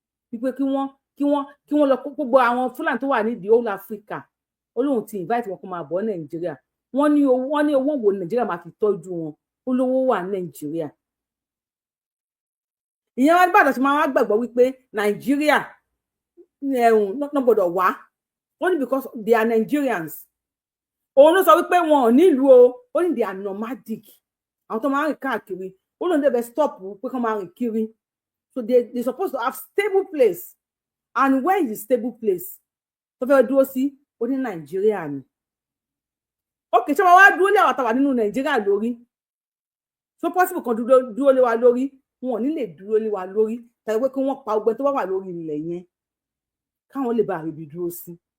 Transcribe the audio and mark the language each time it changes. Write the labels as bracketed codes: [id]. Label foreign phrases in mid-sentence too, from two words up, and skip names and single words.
[yo] Wípé kí wọ́n, kí wọ́n, kí wọ́n lọ kó gbogbo àwọn Fúlàní tó wà nídìí [en] Whole Africa. [yo] Ó lóun ti invite wọn kó máa bọ̀ Nàìjíríà. Wọ́n ní owó, wọ́n ní owó wo Nàìjíríà máa fi tọ́jú wọn. Ó lówó wà ní Nàìjíríà. Ìyẹn wá, báwo la ṣe máa wá gbàgbọ́ wípé Nàìjíríà, eh, wọn, wọn gbọ́dọ̀ wá? Wọ́n ní [en] because they are Nigerians. [yo] Òun ló sọ wípé wọn ò nílùú o, ó ní [en] they are nomadic. [yo] Àwọn tó máa ń rìn káàkiri, ó lóun dẹ̀ fẹ́ stop pé kán máa rìn kiri. [en] So they, they supposed to have stable place. And where is the stable place [yo] tó fẹ́ dúró sí? Ó ní Nàìjíríà ni. Okay, ṣé wọ́n wá dúró lé àwọn táwa nínú Nàìjíríà lórí? [en] So possible [yo] kan dúró, dúró lé wa lórí? Wọn ò ní lè dúró lé wa lórí. Tàbí pé kí wọ́n pa gbogbo ẹni tó bá wà lórí ilẹ̀ yẹn, káwọn lè bá a ríbi dúró sí.